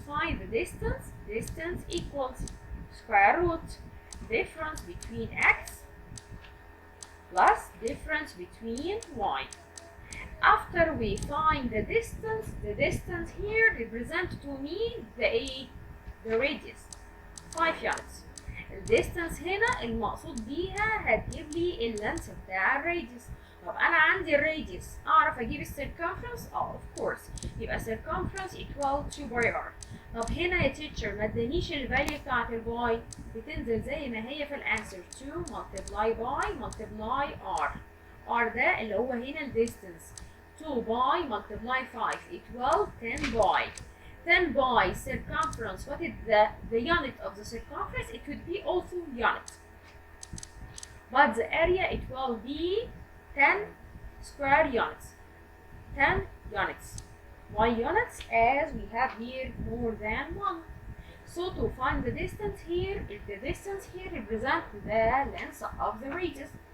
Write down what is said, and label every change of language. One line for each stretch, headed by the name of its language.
English: Find the distance. Distance equals square root difference between x plus difference between y. After we find the distance here represent to me the radius 5 units.
Arabic: الديستانس هنا المقصود بيها هتجيب لي اللانس بتاع الراديوس. طب انا عندي الراديوس اعرف اجيب السيركمفرنس؟ اوف كورس، يبقى
English: circumference equal
Arabic: 2 باي ار. طب هنا يا تيتشر ما ادانيش الفاليو بتاعت الباي، بتنزل زي ما هي في الانسر 2 multiply باي multiply r. r ده اللي هو هنا الديستانس، 2 باي multiply 5 equal 10 باي.
English: 10 by circumference. What is the unit of the circumference? It would be also unit, but the area it will be 10 square units. 10 units. Why units? As we have here more than one. So to find the distance here, if the distance here represents the length of the radius.